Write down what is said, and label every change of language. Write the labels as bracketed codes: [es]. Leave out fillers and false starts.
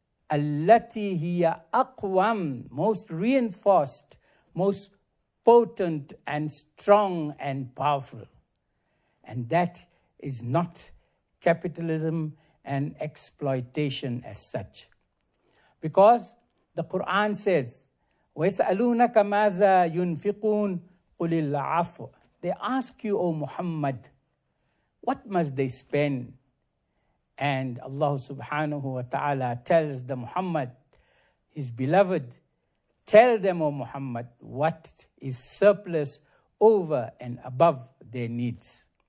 [ar] Allati hiya aqwam, [en] most reinforced, most potent and strong and powerful. And that is not capitalism and exploitation as such. Because the Quran says, [ar] وَيَسْأَلُونَكَ مَاذَا يُنْفِقُونَ قُلِ الْعَفْوَ. [en] They ask you, O Muhammad, what must they spend? And Allah subhanahu wa ta'ala tells the Muhammad, his beloved, tell them, O Muhammad, what is surplus over and above their needs.